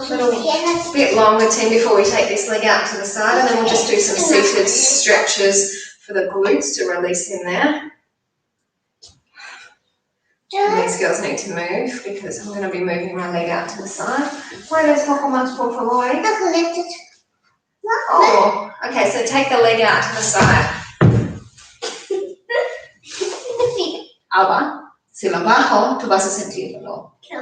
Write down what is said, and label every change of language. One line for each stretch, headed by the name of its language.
English: A bit longer, Tim, before we take this leg out to the side, and then we'll just do some seated stretches for the glutes to release in there. And these girls need to move because I'm going to be moving my leg out to the side.
Spanish: Puedes poco más, por favor?
English: Oh, okay, so take the leg out to the side.
Spanish: Alba, si lo bajo, tú vas a sentirlo.